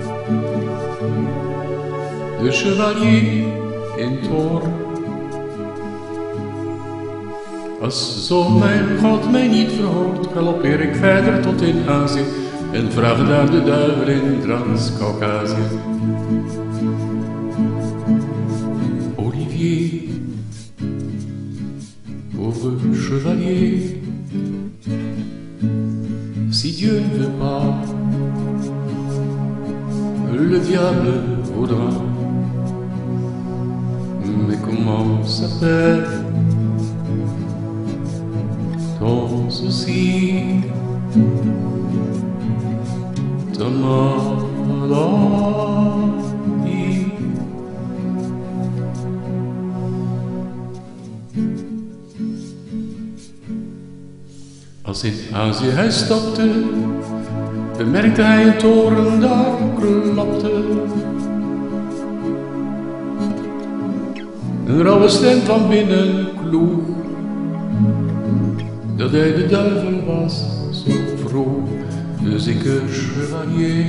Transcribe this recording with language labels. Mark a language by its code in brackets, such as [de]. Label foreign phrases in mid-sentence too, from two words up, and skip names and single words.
[nl] De chevalier in toorn. Als zo mijn God mij niet verhoort, galoppeer ik verder tot in Azië en vraag daar de duivel in Trans-Caucasië. [fr] Olivier, pauvre chevalier, si Dieu ne veut pas, le diable voudra. Mais comment s'appelle ton souci, ta maladie? [nl] Als in Azië hij stopte, bemerkte hij een toren daar klapte. Een rauwe stem van binnen kloeg, dat hij de duivel was, zo vroeg, de zieke chevalier.